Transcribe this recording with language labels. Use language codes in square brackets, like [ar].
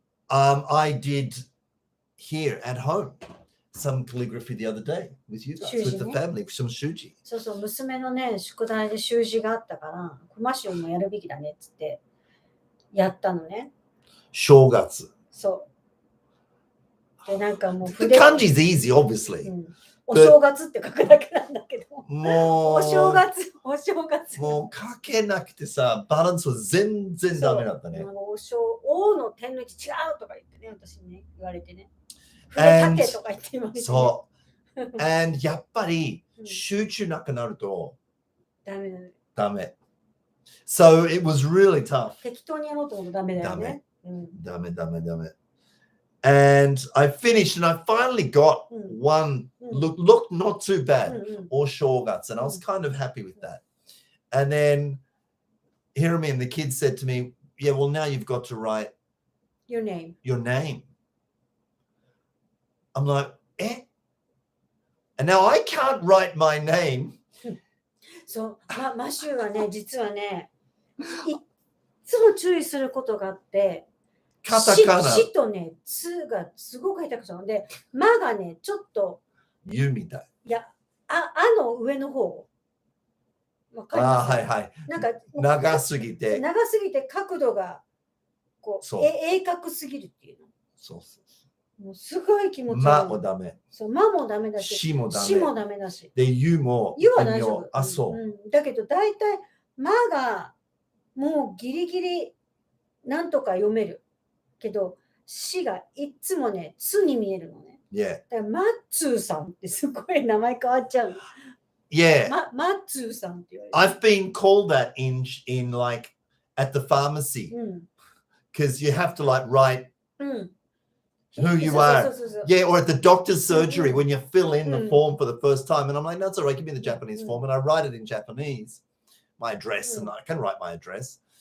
[en] I did here at home some calligraphy the other day with you guys, with the family, some shuji. [ja] そうそう、娘のね、宿題で習字があったから、コマシュもやるべきだねっつってやったのね。正月。そう。で、なんかもう [en] The kanji is easy, obviously. [ja] お正月って書くだけなんだけど。もうお正月。もう書けなくてさ、バランスは全然ダメだったね。王の点の位置違うとか言ってね、私にね、言われてね。筆立てとか言って言われて、ね。そう。 [en] And [ja] やっぱり集中なくなるとダメ。 [en] So it was really tough. [ja] 適当にやろうと思うとダメだよね。ダメ。 [en] And I finished and I finally got one looked not too bad or shoguts, and I was kind of happy with that. And then Hiromi and the kids said to me, yeah, well, now you've got to write your name. I'm like, eh? And now I can't write my name. [ja] そう、マシューはね、実はね、いつも注意することがあって、カタカナ。しとね、つがすごく下手くそなんで、まがね、ちょっと。ゆみたい。いや、あの上の方。わかります？はい。なんか長すぎて角度がこう鋭角すぎるっていうの。そう。もうすごい気持ち悪い。まもダメ。そう、まもダメだし、しもダメだし。で、ゆも。ゆは大丈夫。あ、そう。だけど大体まがもうギリギリなんとか読めるけど、しがいつもね、つに見えるのね。だからマッツーさんってすごい名前変わっちゃう。 [en] Yeah. [ja] マッツーさんって言われる。 [en] I've been called that in like at the pharmacy because you have to like write who you are. Yeah, or at the doctor's surgery when you fill in the form for the first time. And I'm like, no, it's all right, give me the Japanese form. And I write it in Japanese, my address, and I can write my address.